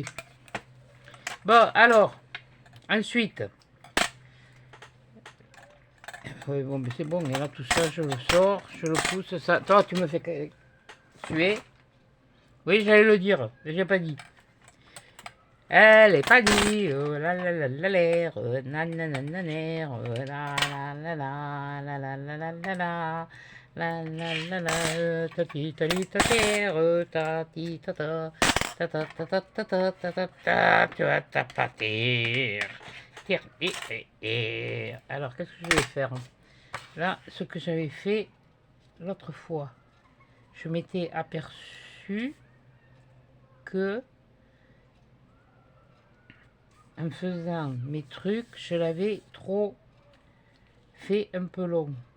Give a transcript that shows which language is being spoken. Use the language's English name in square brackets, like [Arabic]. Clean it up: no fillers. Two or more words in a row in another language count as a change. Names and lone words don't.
[French] Bon, alors, ensuite... Oui, bon, mais c'est bon, et là, tout ça, je le sors, je le pousse, ça... Toi, tu me fais tuer. Oui, j'allais le dire, j'ai pas dit. Elle est pas dit, oh la la la la l'air, nananananer, oh la la la la la la la la la la. La la la la, ta ti ta li ta terre, ta ti ta ta, ta ta ta ta ta ta ta ta ta, tu vas t'appâter. Alors, qu'est-ce que je vais faire? Là, ce que j'avais fait l'autre fois, je m'étais aperçu que en faisant mes trucs, je l'avais trop fait un peu long.